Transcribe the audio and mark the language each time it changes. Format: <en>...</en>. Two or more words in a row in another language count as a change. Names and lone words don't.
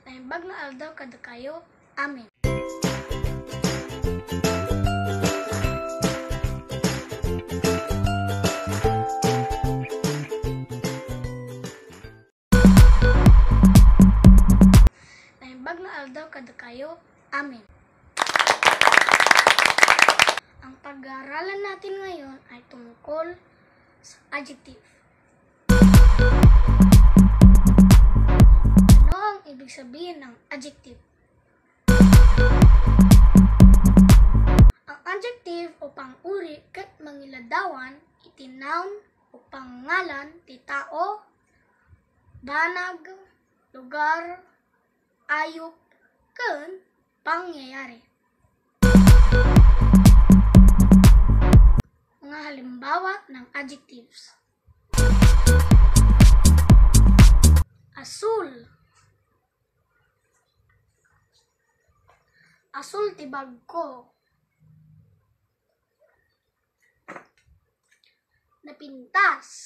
<ilo>Naimbag na aldaw kada kayo. Amen. Naimbag na aldaw kada kayo. Amen.</ilo> <tl>Ang pag-aaralan natin ngayon ay tungkol sa adjective. Ano ang ibig sabihin ng adjective? Ang adjective o pang-uri</tl> <ilo>ket mangiladawan iti noun o pangalan ti tao, banag, lugar, ayop, ken pangyayari.</ilo> <tl>Mga halimbawa ng adjectives. Asul.</tl> <ilo>Asul ti bag ko. Napintas.</ilo>